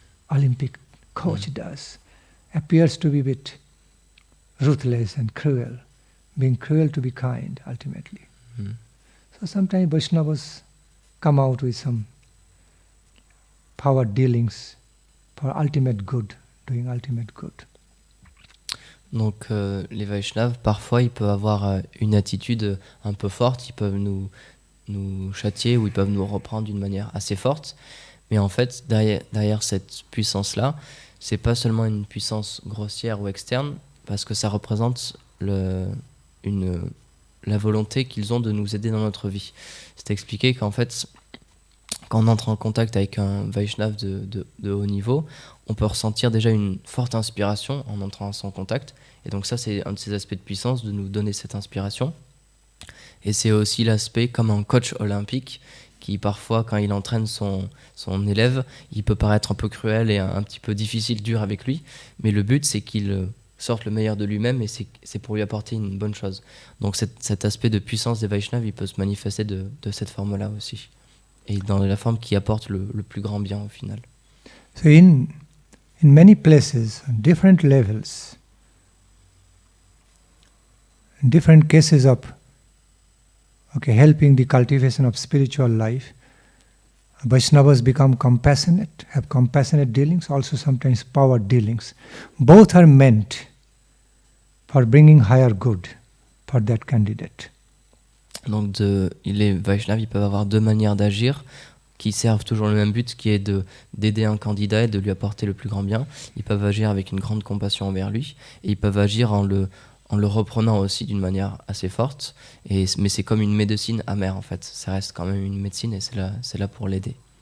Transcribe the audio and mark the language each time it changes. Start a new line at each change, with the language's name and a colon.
English: Olympic coach does. Appears to be a bit ruthless and cruel, being cruel to be kind ultimately. So sometimes Vaishnavas come out with some power dealings for ultimate good, doing ultimate good.
French: Donc les Vaishnavas, parfois, ils peuvent avoir une attitude un peu forte, ils peuvent nous châtier ou ils peuvent nous reprendre d'une manière assez forte. Mais en fait, derrière cette puissance-là, c'est pas seulement une puissance grossière ou externe, parce que ça représente la volonté qu'ils ont de nous aider dans notre vie. C'est expliqué qu'en fait, quand on entre en contact avec un Vaishnav de haut niveau, on peut ressentir déjà une forte inspiration en entrant en son contact. Et donc ça, c'est un de ces aspects de puissance, de nous donner cette inspiration. Et c'est aussi l'aspect comme un coach olympique qui parfois, quand il entraîne son élève, il peut paraître un peu cruel et un petit peu difficile, dur avec lui. Mais le but, c'est qu'il sorte le meilleur de lui-même et c'est pour lui apporter une bonne chose. Donc cet aspect de puissance des Vaishnavas, il peut se manifester de cette forme-là aussi. Et dans la forme qui apporte le plus grand bien au final.
English: So in many places, on different levels, in different cases of helping the cultivation of spiritual life, Vaishnavas become compassionate, have compassionate dealings, also sometimes power dealings. Both are meant for bringing higher good for that candidate.
French: Donc les Vaishnavas, ils peuvent avoir deux manières d'agir qui servent toujours le même but, qui est d'aider un candidat et de lui apporter le plus grand bien. Ils peuvent agir avec une grande compassion envers lui et ils peuvent agir en le reprenant aussi d'une manière assez forte. Mais c'est comme une médecine amère en fait. Ça reste quand même une médecine et c'est là pour l'aider.